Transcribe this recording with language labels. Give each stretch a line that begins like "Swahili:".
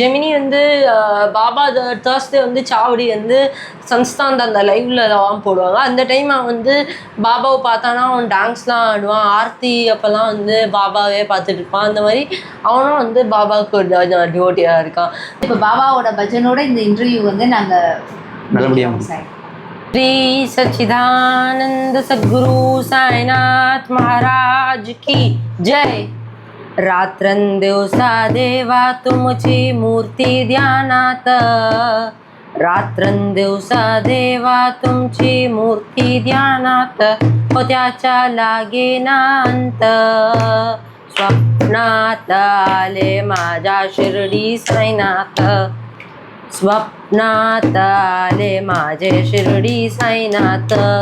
Tamil: ஜெமினி வந்து பாபா தேர்ஸ்டே வந்து சாவடி வந்து சன்ஸ்தான் அந்த லைவ்லலாம் போடுவாங்க. அந்த டைம் அவன் வந்து பாபாவை பார்த்தானா அவன் டான்ஸ்லாம் ஆடுவான். ஆர்த்தி அப்போல்லாம் வந்து பாபாவே பார்த்துட்டு இருப்பான். அந்த மாதிரி அவனும் வந்து பாபாவுக்கு ஒரு டிவோட்டியாக இருக்கான். இப்போ பாபாவோட பஜனோட இந்த இன்டர்வியூ வந்து நாங்கள் நல்லபடியாக
Hindi: श्री सच्चिदानंद सद्गुरु साईनाथ महाराज की जय.
Marathi: रात्रंदिवसा देवा तुमची मूर्ती ध्यानात, रात्रंदिवसा देवा तुमची मूर्ती ध्यानात, त्याच्या लागेना अंत. स्वप्नात आले माझ्या शिर्डी साईनाथ, स्वप्नात आले माझे शिर्डी साईनाथ.